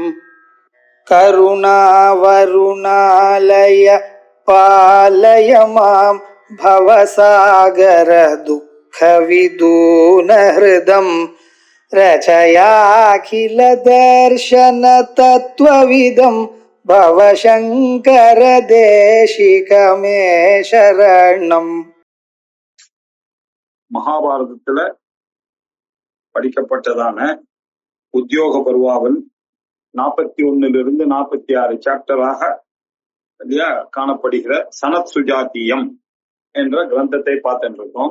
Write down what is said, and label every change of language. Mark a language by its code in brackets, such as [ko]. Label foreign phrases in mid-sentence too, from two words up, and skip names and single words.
[sa] करुणावरुणालय पालय मां भवसागर दुःखविदूनहृदं रचयाखिल दर्शन तत्त्वविदं भवशङ्कर देशिकमे शरणम्. [ta] மகாபாரதத்துல படிக்கப்பட்டதான உத்தியோக பருவாவில் 41 46 சாப்டராக காணப்படுகிற சனத் சுஜாத்தியம் என்ற கிரந்தத்தை பார்த்துருக்கோம்.